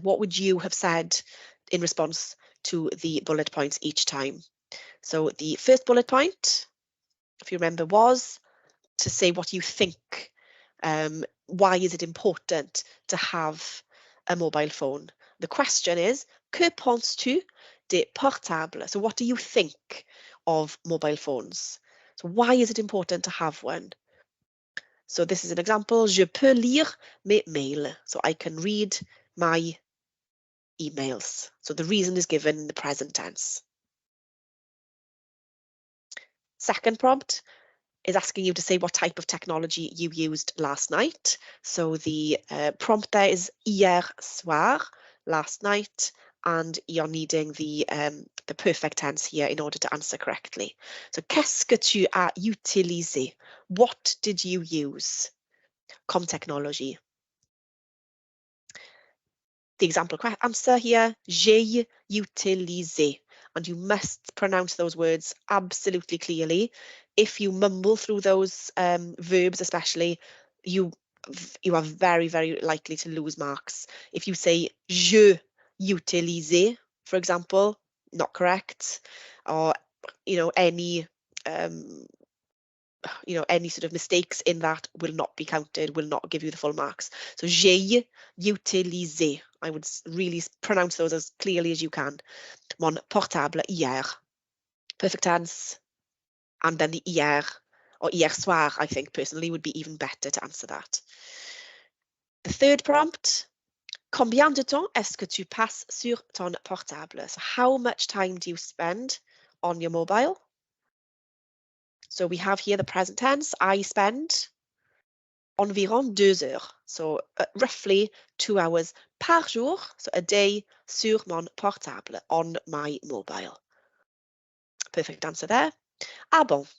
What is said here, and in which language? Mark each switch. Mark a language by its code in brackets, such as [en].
[en] What would you have said in response to the bullet points each time? So the first bullet point, if you remember, was to say what you think. Why is it important to have a mobile phone? The question is, [fr] que penses-tu des portables? [en] So what do you think of mobile phones? So why is it important to have one? So this is an example. [fr] Je peux lire mes mails. [en] So I can read my emails. So the reason is given in the present tense. Second prompt is asking you to say what type of technology you used last night. So the prompt there is [fr] hier soir, [en] last night, and you're needing the perfect tense here in order to answer correctly. So [fr] qu'est-ce que tu as utilisé? [en] What did you use? Comme technology. The example answer here, [fr] j'ai utilisé. [en] And you must pronounce those words absolutely clearly. If you mumble through those verbs especially, you are very, very likely to lose marks. If you say [fr] je utilisé, [en] for example, not correct, or any any sort of mistakes in that will not be counted, will not give you the full marks. [fr] So j'ai utilisé. [en] I would really pronounce those as clearly as you can. [fr] Mon portable hier. [en] Perfect tense. And then the hier or hier soir, I think personally would be even better to answer that. The third prompt, [fr] combien de temps est-ce que tu passes sur ton portable? [en] So how much time do you spend on your mobile? So we have here the present tense, I spend [fr] environ 2 heures. [en] So roughly 2 hours [fr] par jour, [en] so a day, [fr] sur mon portable, [en] on my mobile. Perfect answer there. [fr] Ah bon.